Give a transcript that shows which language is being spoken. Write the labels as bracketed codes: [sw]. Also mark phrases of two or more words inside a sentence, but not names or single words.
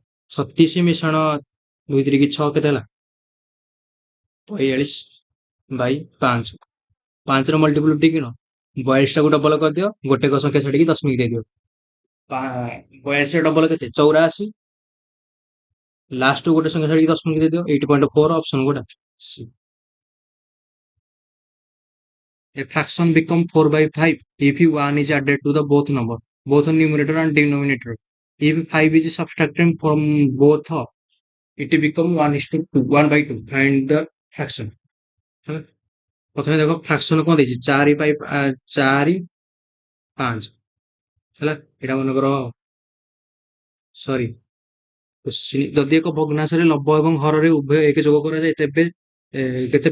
[or] 36 ମିଶାଣ 2 3 6 କେତେ ହେଲା? 42/5। 5 ର ମଲ୍ଟିପ୍ଲିଟି କିଣ, 42ଟାକୁ ଡବଲ କରିଦିଅ, ଗୋଟେ ସଂଖ୍ୟା ଛାଡିକି ଦଶମିକ ଦେଇଦିଅ। 42 ଡବଲ କେତେ? 84। ଲାଷ୍ଟକୁ ଗୋଟେ ସଂଖ୍ୟା ଛାଡିକି ଦଶମିକ ଦେଇଦିଅ, 8.4, ଅପସନ କୋଉଟା? C. [en] A fraction become 4/5 if 1 is added to the both number, both numerator and denominator. If 5 is subtracted from both, it become 1:2, 1/2. Find the fraction. [or] ହେଲା, ପ୍ରଥମେ ଦେଖ ଫ୍ରାକ୍ସନ କଣ ଦେଇଛି? 4/5 ହେଲା। ଏଇଟା ମନେକର, ସରି, ଯଦି ଏକ ଭଗ୍ନାଂଶରେ ଲବ ଏବଂ ହରରେ ଉଭୟ ଏକ ଯୋଗ କରାଯାଏ, ତେବେ କେତେ?